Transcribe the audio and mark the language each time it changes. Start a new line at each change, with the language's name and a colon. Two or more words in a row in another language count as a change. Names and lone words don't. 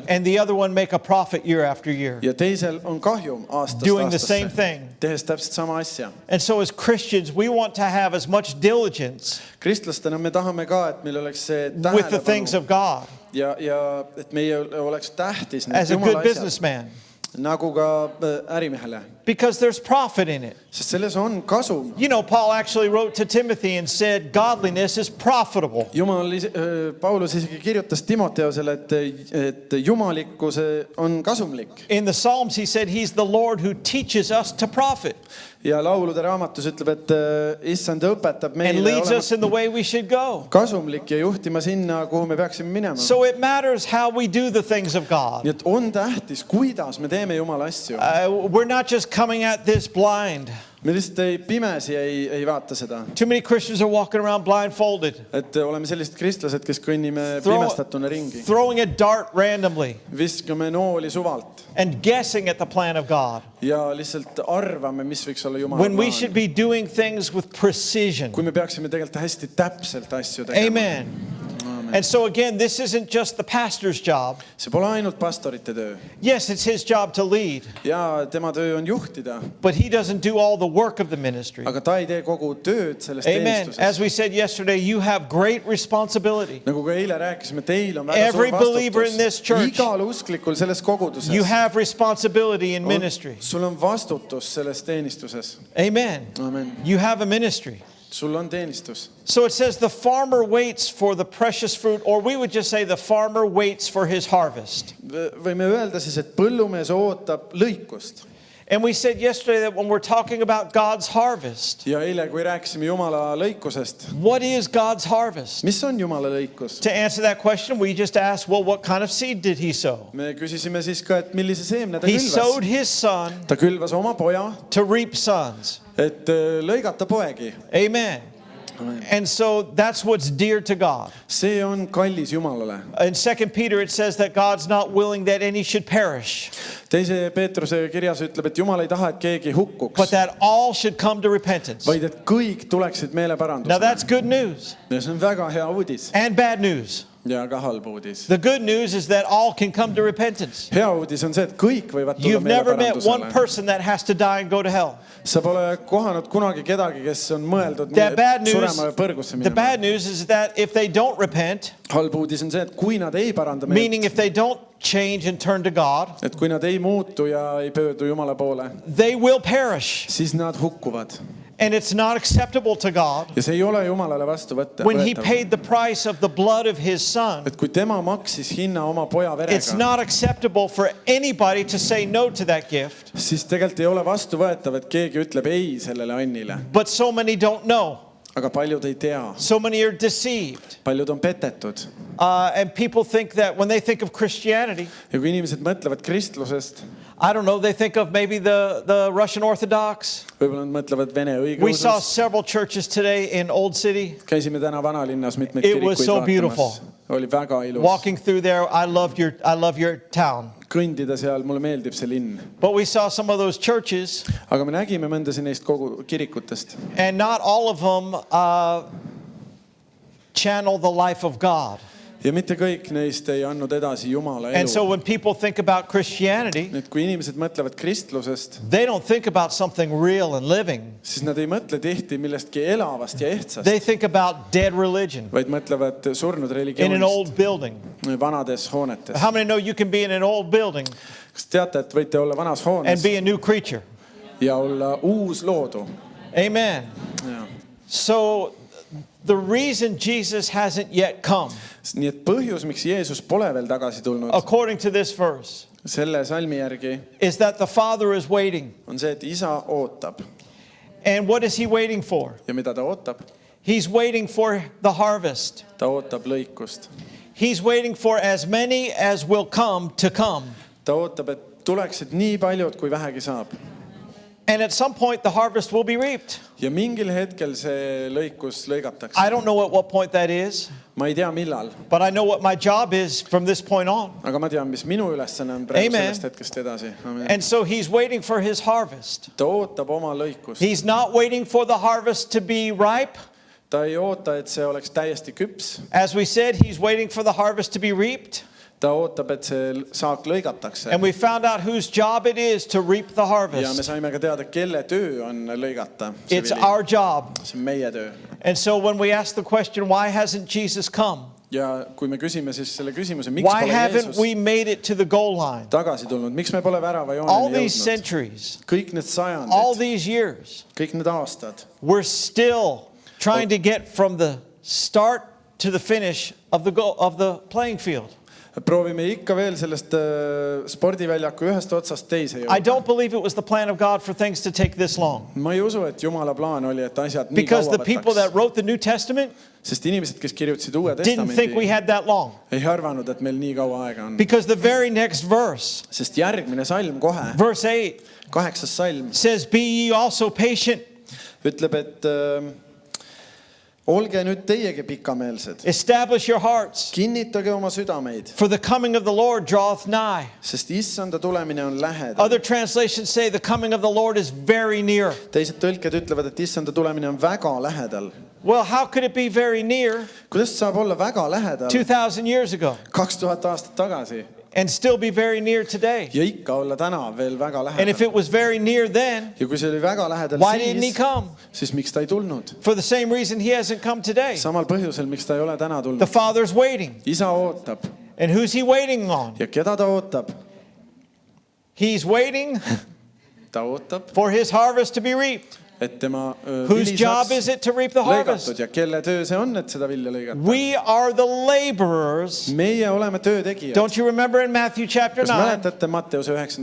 English: and the other one make a profit year after year,
Estonian: ja teisel on kahjum aastast
English: doing the same
Estonian: aastasse,
English: thing.
Estonian: tehes täpselt sama asja.
English: And so as Christians, we want to have as much diligence
Estonian: Kristlastena me tahame ka, et meil oleks see
English: with the things
Estonian: tähelepanu
English: of God
Estonian: ja et meie oleks tähtis need
English: as a good
Estonian: Jumala asjad,
English: businessman,
Estonian: nagu ka ärimehele,
English: because there's profit in it.
Estonian: sest selles on kasum.
English: You know, Paul actually wrote to Timothy and said, godliness is profitable.
Estonian: Paulus isegi kirjutas Timoteosele, et jumalikkus on kasumlik.
English: In the Psalms, he said he's the Lord who teaches us to profit
Estonian: Ja laulude raamatus ütleb, et issand õpetab
English: and
Estonian: meile
English: leads
Estonian: olema
English: us in the way we should go.
Estonian: kasumlik ja juhtima sinna, kuhu me peaksime minema.
English: So it matters how we do the things of God.
Estonian: Nii et on tähtis, kuidas me teeme Jumala asju.
English: We're not just coming at this blind.
Estonian: Me lihtsalt pimesi ei vaata seda.
English: Too many Christians are walking around blindfolded,
Estonian: Et oleme sellised kristlased, kes kõnnime pimestatuna ringi.
English: throwing a dart randomly
Estonian: Viskame nooli suvalt
English: and guessing at the plan of God,
Estonian: ja lihtsalt arvame, mis võiks olla Jumala
English: when we should
Estonian: plaan.
English: be doing things with precision.
Estonian: Kui me peaksime tegelikult hästi täpselt asju tegema.
English: Amen. And so again, this isn't just the pastor's job.
Estonian: See pole ainult pastorite töö.
English: Yes, it's his job to lead,
Estonian: Ja tema töö on juhtida,
English: but he doesn't do all the work of the ministry.
Estonian: aga ta ei tee kogu tööd selles
English: Amen. As
Estonian: teenistuses.
English: we said yesterday, you have great responsibility.
Estonian: Nagu ka eile rääkisime, teil on väga
English: Every
Estonian: suur
English: believer in this
Estonian: vastutus.
English: church,
Estonian: Igal usklikul selles koguduses
English: you have responsibility in ministry.
Estonian: sul on vastutus selles teenistuses.
English: Amen. Amen. You have a ministry.
Estonian: Sul on teenistus.
English: So it says the farmer waits for the precious fruit, or we would just say the farmer waits for his harvest.
Estonian: Võime öelda siis, et põllumees ootab lõikust.
English: And we said yesterday that when we're talking about God's harvest,
Estonian: Ja eile, kui rääkisime Jumala lõikusest,
English: what is God's harvest?
Estonian: mis on Jumala lõikus?
English: To answer that question, we just asked, well, what kind of seed did he sow?
Estonian: Me küsisime siis ka, et millise seemne ta
English: He sowed
Estonian: külvas.
English: his son
Estonian: Ta külvas oma poja,
English: to reap sons.
Estonian: et lõigata poegi.
English: Amen. And so that's what's dear to God.
Estonian: See on kallis Jumalale.
English: In 2 Peter, it says that God's not willing that any should perish,
Estonian: Teise Peetruse kirjas ütleb, et Jumal ei taha, et keegi hukkuks,
English: but that all should come to repentance.
Estonian: vaid et kõik tuleksid
English: Now
Estonian: meeleparandusele.
English: that's good news
Estonian: Ja see on väga hea uudis
English: and bad news.
Estonian: ja ka halb uudis.
English: The good news is that all can come to repentance.
Estonian: Hea uudis on see, et kõik võivad tulla
English: You've never met one
Estonian: meeleparandusele.
English: person that has to die and go to hell.
Estonian: Sa pole kohanud kunagi kedagi, kes on mõeldud
English: The bad news,
Estonian: surema põrgusse
English: the
Estonian: minema.
English: bad news is that if they don't repent,
Estonian: Halb uudis on see, et kui nad ei paranda
English: meaning
Estonian: meelt,
English: if they don't change and turn to God,
Estonian: et kui nad ei muutu ja ei pöördu Jumala poole,
English: they will perish.
Estonian: siis nad hukkuvad.
English: And it's not acceptable to God
Estonian: Ja see ei ole Jumalale vastu
English: when he
Estonian: võetav.
English: paid the price of the blood of his son.
Estonian: Et kui tema maksis hinna oma poja
English: It's
Estonian: verega,
English: not acceptable for anybody to say no to that gift.
Estonian: siis tegelikult ei ole vastuvõetav, et keegi ütleb ei sellele annile.
English: But so many don't know.
Estonian: Aga paljud ei tea.
English: So many are deceived.
Estonian: Paljud on petetud.
English: And people think that when they think of Christianity,
Estonian: Ja kui inimesed mõtlevad kristlusest,
English: I don't know, they think of maybe the Russian Orthodox.
Estonian: võib-olla nad mõtlevad Vene
English: We saw
Estonian: õigeusust.
English: several churches today in Old City.
Estonian: Käisime täna vanalinnas mitmeid
English: It was
Estonian: kirikuid
English: so
Estonian: vaatamas.
English: beautiful.
Estonian: Oli väga ilus.
English: Walking through there, I love your town.
Estonian: Kõndida seal, mulle meeldib see linn.
English: But we saw some of those churches,
Estonian: Aga me nägime mõndasid neist kogu kirikutest.
English: and not all of them channel the life of God.
Estonian: ja mitte kõik neist ei andnud edasi Jumala
English: And so
Estonian: elu.
English: when people think about Christianity,
Estonian: Nüüd, kui inimesed mõtlevad kristlusest,
English: they don't think about something real and living.
Estonian: siis nad ei mõtle tihti millestki elavast ja ehtsast,
English: They think about dead religion
Estonian: vaid mõtlevad surnud
English: in an
Estonian: religioonist,
English: old building.
Estonian: vanades hoonetes.
English: How many know you can be in an old building
Estonian: Kas teate, et võite olla vanas
English: and
Estonian: hoones
English: be a new creature?
Estonian: ja olla uus loodu?
English: Amen.
Estonian: Ja.
English: So the reason Jesus hasn't yet come,
Estonian: Nii et põhjus, miks Jeesus pole veel tagasi tulnud,
English: according to this verse,
Estonian: selle salmi järgi
English: is that the Father is waiting.
Estonian: on see, et isa ootab.
English: And what is he waiting for?
Estonian: Ja mida ta ootab?
English: He's waiting for the harvest.
Estonian: Ta ootab lõikust.
English: He's waiting for as many as will come to come.
Estonian: Ta ootab, et tuleksid nii paljud, kui vähegi saab.
English: And at some point, the harvest will be reaped.
Estonian: Ja mingil hetkel see lõikus lõigatakse.
English: I don't know at what point that is,
Estonian: Ma ei tea, millal,
English: but I know what my job is from this point on.
Estonian: aga ma tean, mis minu ülesanne on praegu
English: Amen.
Estonian: sellest hetkest edasi.
English: Amen. And so he's waiting for his harvest.
Estonian: Ta ootab oma lõikust.
English: He's not waiting for the harvest to be ripe.
Estonian: Ta ei oota, et see oleks täiesti küps.
English: As we said, he's waiting for the harvest to be reaped.
Estonian: Ta ootab, et see saak lõigatakse.
English: And we found out whose job it is to reap the
Estonian: Ja me
English: harvest.
Estonian: saime ka teada, kelle töö on lõigata. See
English: It's
Estonian: vili.
English: our job.
Estonian: See on meie töö.
English: And so when we ask the question, why hasn't Jesus come?
Estonian: Ja kui me küsime siis selle küsimuse, miks
English: Why
Estonian: pole
English: haven't
Estonian: Jeesus
English: we made it to the goal line?
Estonian: tagasi tulnud, miks me pole värava
English: All
Estonian: jooneni
English: these
Estonian: jõudnud?
English: centuries,
Estonian: Kõik need
English: all
Estonian: sajandid,
English: these years,
Estonian: kõik need aastad.
English: we're still trying to get from the start to the finish of the playing field.
Estonian: Proovime ikka veel sellest spordiväljaku ühest otsast teise
English: I
Estonian: jõuda.
English: don't believe it was the plan of God for things to take this long.
Estonian: Ma ei usu, et Jumala plaan oli, et asjad nii
English: Because
Estonian: kaua
English: the people that
Estonian: võtaks.
English: wrote the New Testament
Estonian: Sest inimesed, kes kirjutasid Uue
English: didn't think we
Estonian: Testamendi,
English: had that long.
Estonian: ei arvanud, et meil nii kaua aega on.
English: Because the very next verse,
Estonian: Sest järgmine salm kohe,
English: verse 8,
Estonian: 8. salm,
English: says, Be ye also patient,
Estonian: ütleb, et olge nüüd teiegi pikameelsed.
English: establish your hearts,
Estonian: Kinnitage oma südameid,
English: for the coming of the Lord draweth nigh.
Estonian: sest issanda tulemine on lähedal.
English: Other translations say the coming of the Lord is very near.
Estonian: Teised tõlked ütlevad, et issanda tulemine on väga lähedal.
English: Well, how could it be very near
Estonian: Kuidas saab olla väga lähedal
English: 2,000 years ago
Estonian: 2000 aastat tagasi
English: and still be very near today?
Estonian: ja ikka olla täna veel väga
English: And if
Estonian: lähedal?
English: it was very near then,
Estonian: Ja kui see oli väga lähedal
English: why didn't he
Estonian: siis,
English: come?
Estonian: siis miks ta ei tulnud?
English: For the same reason he hasn't come today.
Estonian: Samal põhjusel, miks ta ei ole täna
English: The
Estonian: tulnud.
English: Father's waiting.
Estonian: Isa ootab.
English: And who's he waiting on?
Estonian: Ja keda ta ootab?
English: He's waiting
Estonian: Ta ootab,
English: for his harvest to be reaped.
Estonian: et tema
English: Whose
Estonian: vili
English: job
Estonian: saaks
English: is it to reap the harvest?
Estonian: lõigatud ja kelle töö see on, et seda vilja lõigata?
English: We are the laborers.
Estonian: Meie oleme töötegijad.
English: Don't you remember in Matthew chapter
Estonian: Kas
English: 9
Estonian: mäletate Matteuse 9.